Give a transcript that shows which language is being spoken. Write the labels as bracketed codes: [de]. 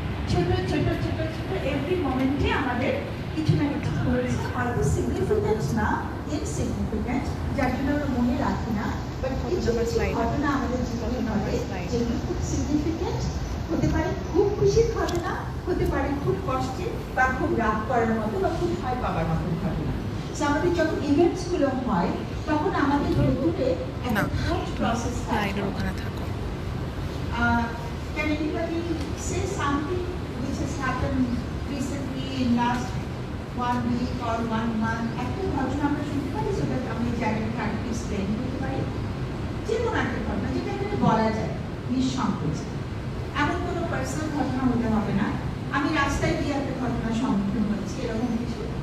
[bn] ছোট ছোট ছোট ছোট এভরি মোমেন্টে আমাদের কিছু না কিছু করেছে, হয়তো সিগনিফিকেন্ট না, ইনসিগনিফিকেন্ট, যার জন্য আমরা মনে রাখি না, বাট কিছু কিছু ঘটনা আমাদের জীবনে ঘটে যেগুলো খুব সিগনিফিকেন্ট হতে পারে, খুব খুশির ঘটনা হতে পারে, খুব কষ্টের বা খুব রাগ করার মতো বা খুব ভয় পাওয়ার মতো ঘটনা। So, আমাদের যখন ইভেন্টস গুলো হয় তখন আমাদের ভেতরে একটা থট প্রসেস লাইনের ওখানে থাকো। [en] Can anybody say something which has happened recently in last 1 week or 1 month? [bn] একটা ঘটনা আমরা শুনতে পারি, সেটা আমি জায়গাটা আরেকটু এক্সপ্লেন করতে পারি। যে কোনো একটা ঘটনা যেটা এখানে বলা যায় নিঃসংকোচে, এমন কোনো পার্সোনাল ঘটনা হতে হবে না, আমি রাস্তায় গিয়ে একটা ঘটনার সম্মুখীন হচ্ছি এরকম কিছু,